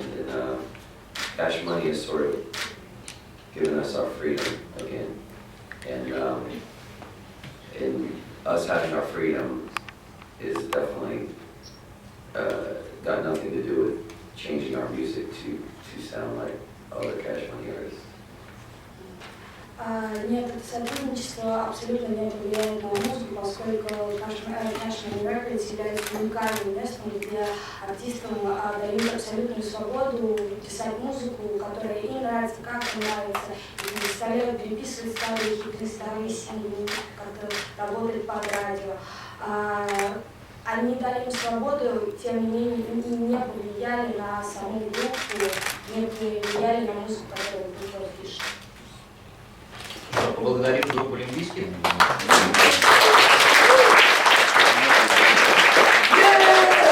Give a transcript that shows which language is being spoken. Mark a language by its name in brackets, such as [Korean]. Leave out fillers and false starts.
[English] And Cash Money has sort of given us our freedom again. And us having our freedom is definitely got nothing to do with changing our music to sound like other Cash Money artists. [Russian] Нет, это сотрудничество абсолютно не повлияет на музыку, поскольку National Records является уникальным местом, где артистам дают абсолютную свободу писать музыку, которая им нравится, как им нравится, и представляют, переписывать старые хиты, старые синглы, как-то работать под радио. Они дали им свободу, тем не менее не повлияли на саму группу, не повлияли на музыку, которую группа пишет. Поблагодарим группу Limp Bizkit.